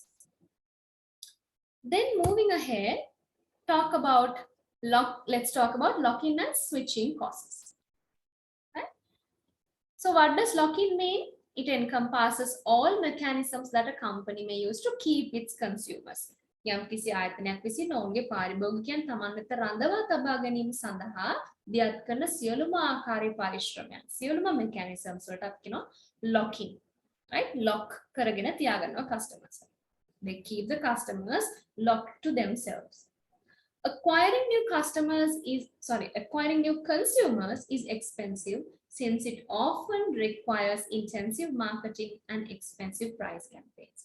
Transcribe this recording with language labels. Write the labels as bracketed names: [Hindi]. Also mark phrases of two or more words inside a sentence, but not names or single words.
[English] Then moving ahead, let's talk about lock-in and switching costs. Right? So what does lock-in mean? It encompasses all mechanisms that a company may use to keep its consumers. [Sinhala] යම් කිසි ආයතනයක් විසින් ඔවුන්ගේ පාරිභෝගිකයන් තමන් වෙත රඳවා තබා ගැනීම සඳහා දියත් කරන සියලුම ආකාරයේ පරිශ්‍රමයන්, සියලුම mechanisms වලට අපි කියනවා locking, right? Lock කරගෙන තියාගන්නවා customers. [English] They keep the customers locked to themselves. Acquiring new consumers is expensive, since it often requires intensive marketing and expensive price campaigns.